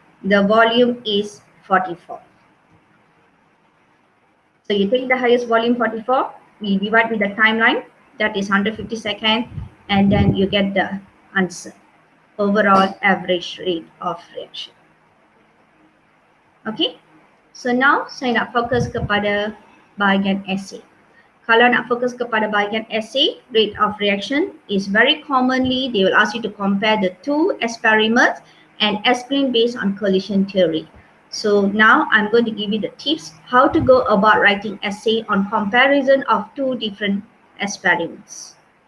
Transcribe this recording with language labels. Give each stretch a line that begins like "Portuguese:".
English: The volume is 44. So you take the highest volume 44, we divide with the timeline, that is 150 second, and then you get the answer. Overall average rate of reaction. Okay. So now
Malay: saya nak fokus kepada bahagian essay. Kalau nak fokus kepada bahagian essay,
English: rate of reaction is very commonly they will ask you to compare the two experiments and explain based on collision theory. So now I'm going to give you the tips how to go about writing essay on comparison of two different experiments.